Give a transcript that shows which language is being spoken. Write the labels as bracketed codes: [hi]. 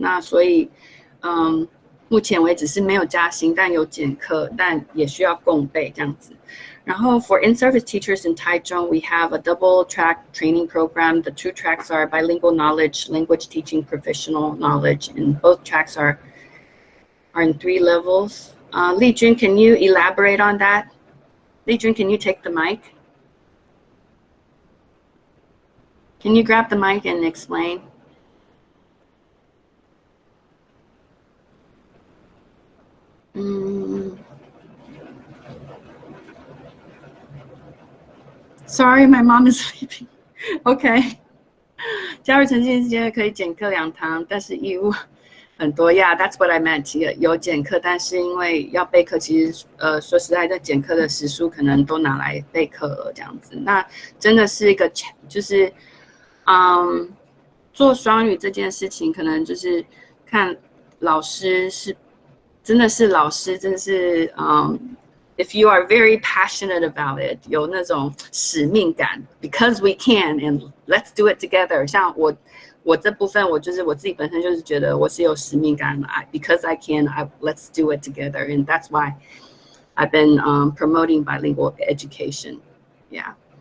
[zh] 那所以目前为止是没有加薪，但有减课，但也需要共备这样子。 [en] 然后 for in-service teachers in Taiwan, we have a double-track training program. The 2 tracks are bilingual knowledge, language teaching, professional knowledge, and both tracks are in 3 levels. Li Jun, can you elaborate on that? Li Jun, can you take the mic? Can you grab the mic and explain? Sorry, my mom is sleeping. [zh] OK， 加入诚信之间可以减课2堂，但是义务很多。 [en] Yeah, that's what I meant. [zh] 有减课，但是因为要备课，其实说实在的，减课的时数可能都拿来备课了这样子。那真的是一个就是做双语这件事情，可能就是看老师是。真的是老师，真的是 [en] if you are very passionate about it， [zh] 有那种使命感 [en] ，because we can and let's do it together。 [zh] 像我这部分，我就是我自己本身就是觉得我是有使命感的 [en] ，because I can, let's do it together, and that's why I've been promoting bilingual education. Yeah.